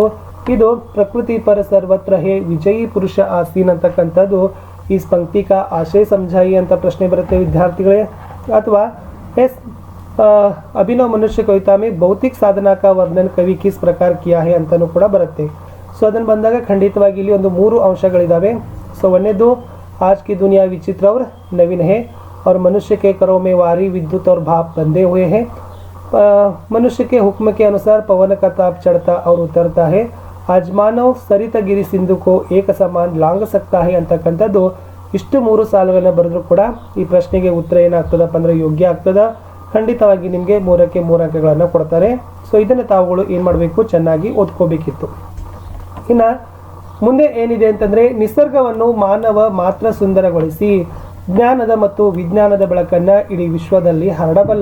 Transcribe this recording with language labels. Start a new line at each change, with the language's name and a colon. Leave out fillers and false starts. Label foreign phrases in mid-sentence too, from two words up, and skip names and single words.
Hindi: ಇದು प्रकृति पर सर्वत्र है विजयी पुरुष आसीन
Kannada: ಅಂತಕ್ಕಂಥದ್ದು ಈ
Hindi: पंक्ति का आशय समझाइए
Kannada: ಅಂತ ಪ್ರಶ್ನೆ ಬರುತ್ತೆ ವಿದ್ಯಾರ್ಥಿಗಳೇ.
Hindi: ಅಥವಾ अभिनव मनुष्य कविता में भौतिक साधना का वर्णन कवि किस प्रकार किया है
Kannada: ಅಂತಲೂ ಕೂಡ ಬರುತ್ತೆ. ಸೊ ಅದನ್ನು ಬಂದಾಗ ಖಂಡಿತವಾಗಿ ಇಲ್ಲಿ ಒಂದು 3 ಅಂಶಗಳಿದ್ದಾವೆ. ಸೊ ಒಂದೇದು
Hindi: आज की दुनिया विचित्र और नवीन है और मनुष्य के करों में वारी, विद्युत और भाप बंधे हुए हैं. मनुष्य के हुक्म के अनुसार पवन का ताप चढ़ता और उतरता है. आज मानव सरितगिरी सिंधु को एक समान लांग सकता है
Kannada: ಅಂತಕ್ಕಂಥದ್ದು ಇಷ್ಟು 3 ಸಾಲುಗಳನ್ನ ಬರೆದ್ರು ಕೂಡ ಈ ಪ್ರಶ್ನೆಗೆ ಉತ್ತರ ಏನಾಗ್ತದಪ್ಪ ಅಂದರೆ ಯೋಗ್ಯ ಆಗ್ತದ. ಖಂಡಿತವಾಗಿ ನಿಮಗೆ 3ಕ್ಕೆ 3 ಅಂಕಗಳನ್ನು ಕೊಡ್ತಾರೆ. ಸೊ ಇದನ್ನು ತಾವುಗಳು ಏನು ಮಾಡಬೇಕು, ಚೆನ್ನಾಗಿ ಓದ್ಕೋಬೇಕಿತ್ತು. ಇನ್ನು ಮುಂದೆ ಏನಿದೆ ಅಂತಂದರೆ, ನಿಸರ್ಗವನ್ನು ಮಾನವ ಮಾತ್ರ ಸುಂದರಗೊಳಿಸಿ ಜ್ಞಾನದ ಮತ್ತು ವಿಜ್ಞಾನದ ಬೆಳಕನ್ನು ಇಡೀ ವಿಶ್ವದಲ್ಲಿ ಹರಡಬಲ್ಲ.